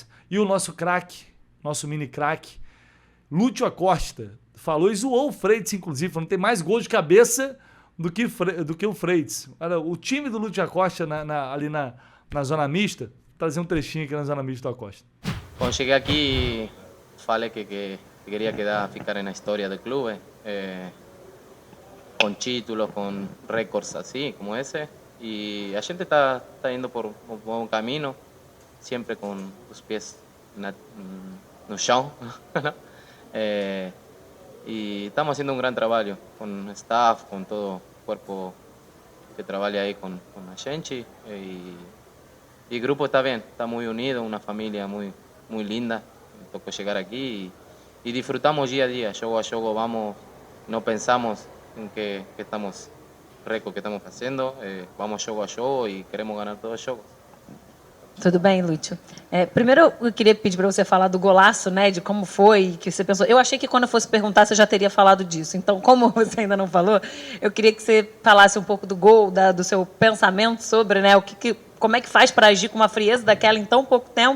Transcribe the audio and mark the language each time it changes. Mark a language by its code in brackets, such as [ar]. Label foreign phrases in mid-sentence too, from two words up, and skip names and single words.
[pt] E o nosso craque, nosso mini craque, Lúcio Acosta, falou e zoou o Freitas, inclusive, falou que tem mais gol de cabeça do que o Freitas. Olha, o time do Lúcio Acosta ali na zona mista, vou trazer um trechinho aqui na zona mista do Acosta. Quando cheguei aqui, falei que [es] quería ficar en la historia del club, con títulos, con récords así como ese, y la gente está yendo por un buen camino, siempre con los pies [pt] no chão, [es] y estamos haciendo un gran trabajo con staff, con todo el cuerpo que trabaja ahí con la gente, y el grupo está bien, está muy unido, una familia muy linda. Me tocó llegar aquí y disfrutamos día a día, [pt] jogo a jogo vamos, [es] no pensamos en que estamos récord que estamos haciendo, vamos [pt] jogo a jogo [es] y queremos ganar todos los jogos. [pt] Tudo bem, Lúcio? Primeiro, eu queria pedir para você falar do golaço, né, de como foi, que você pensou. Eu achei que quando eu fosse perguntar, você já teria falado disso. Então, como você ainda não falou, eu queria que você falasse um pouco do gol, do seu pensamento sobre, né, como é que faz para agir com uma frieza daquela em tão pouco tempo.